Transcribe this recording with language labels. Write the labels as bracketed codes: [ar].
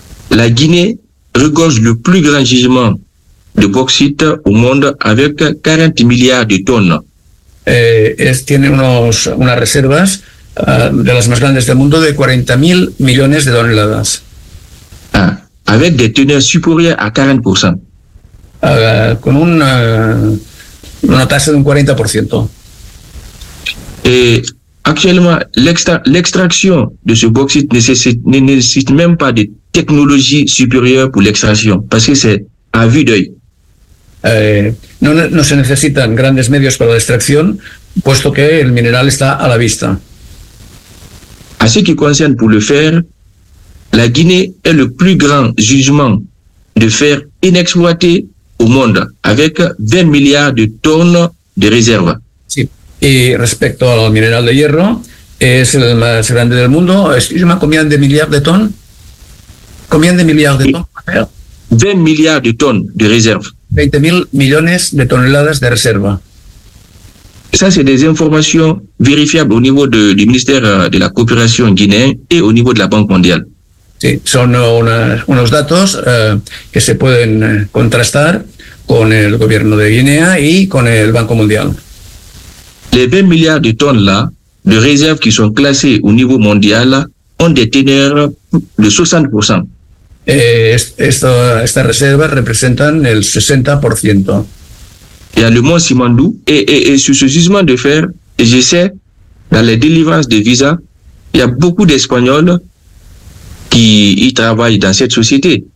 [fr] La Guinée regorge le plus grand gisement de bauxite au monde avec 40 milliards de tonnes. [es] Tiene unas reservas de las más grandes del mundo de 40.000 millones de toneladas. [fr] Ah, avec des teneurs supérieures à 40%. [es] Con una tasa de un 40%. [fr] Actuellement, l'extraction de ce bauxite ne nécessite même pas de technologie supérieure pour l'extraction, parce que c'est à vue d'œil. [es] No se necesitan grandes medios para la extracción, puesto que el mineral está a la vista. [fr] A ce qui concerne pour le fer, la Guinée est le plus grand gisement de fer inexploité au monde, avec 20 milliards de tonnes de réserves. [es] Sí. Y respecto al mineral de hierro, es el más grande del mundo. Es una comida de millard de ton. Comida de millard de ton. [fr] 20 milliards de ton de reserva. [es] 20 mil millones de toneladas de reserva. [fr] Ça, c'est des informations vérifiables au niveau de, du ministère de la coopération guinéen et au niveau de la Banque mondiale. [es] Sí, son unos datos que se pueden contrastar con el gobierno de Guinea y con el Banco Mundial. [fr] Les 20 milliards de tonnes là, de réserves qui sont classées au niveau mondial, ont des teneurs de 60%. [es] Estas reservas representan el 60%. [fr] Il y a le Mont Simandou et sur ce gisement de fer, je sais, dans les délivrances de visas, il y a beaucoup d'Espagnols qui y travaillent dans cette société.